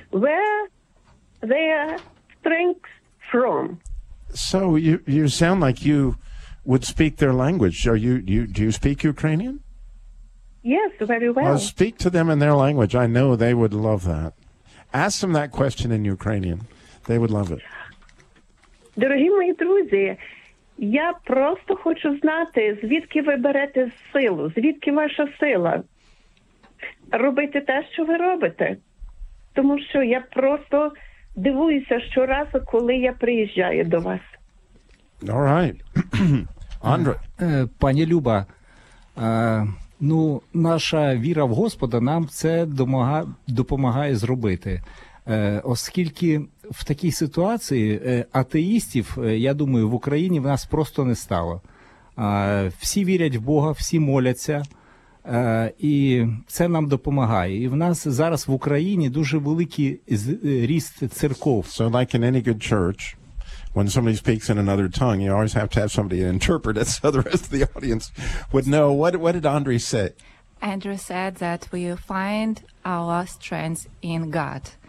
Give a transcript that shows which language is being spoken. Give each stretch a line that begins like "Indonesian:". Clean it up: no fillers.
English: Where their strength from? So you sound like you would speak their language. Do you speak Ukrainian? Yes, very well. Well, speak to them in their language. I know they would love that. Ask them that question in Ukrainian. They would love it.
Ukrainian: Дорогі мої друзі, я просто хочу знати, звідки ви берете силу, звідки ваша сила робити те, що ви робите. Тому що я просто дивуюся щоразу, коли я приїжджаю до вас.
English: All right. Андре.
Ukrainian: Пані Люба, ну, наша віра в Господа нам це допомагає зробити. Оскільки в такій ситуації атеїстів, я думаю, в Україні в нас просто не стало. Всі вірять в Бога, всі моляться, і це нам допомагає. І в нас зараз в Україні дуже великий ріст церков.
English: So like in any good church, when somebody speaks in another tongue, you always have to have somebody interpret it so the rest of the audience would know. What did Andre say? Andre said that we find our strength in God.